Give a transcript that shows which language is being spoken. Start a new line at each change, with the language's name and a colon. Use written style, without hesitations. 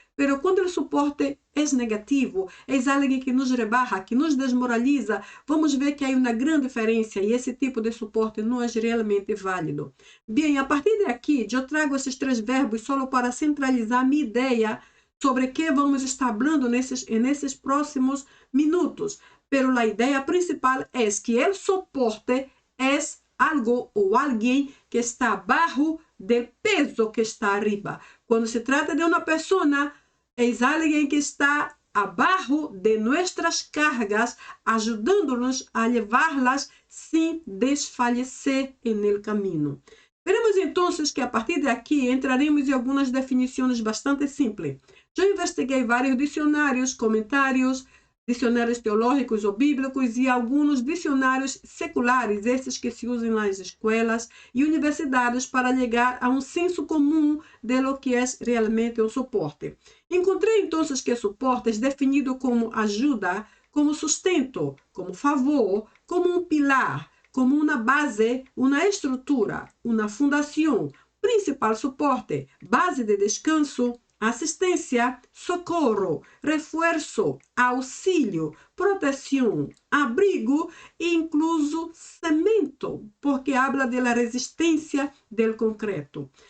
Portuguese: Pero quando o suporte é negativo, é alguém que
Spanish: nos rebaja,
Portuguese: que nos desmoraliza, vamos ver que há uma grande diferença e esse tipo de suporte não é realmente válido. Bem, a partir de aqui, eu trago esses três verbos só para centralizar minha ideia sobre o que vamos estar falando nesses próximos minutos.
Spanish: Pero la idea principal es que el soporte es algo o alguien que está abajo del peso que está arriba. Cuando se trata de una persona, es alguien que está abajo de nuestras cargas, ayudándonos a llevarlas sin desfallecer en el camino. Veremos entonces que a partir de aquí entraremos en algunas definiciones bastante simples.
Portuguese: Yo investiguei vários dicionários, comentários, dicionários teológicos ou bíblicos e alguns dicionários seculares, esses que se usam nas escolas e universidades para chegar a um senso comum
Spanish: de lo que
Portuguese: é realmente o suporte. Encontrei então que suporte é definido como ajuda, como sustento, como favor, como um pilar, como uma base, uma estrutura, uma fundação, principal suporte, base de descanso, assistência, socorro, reforço, auxílio, proteção, abrigo e incluso cemento,
Spanish: porque habla de la resistência del concreto.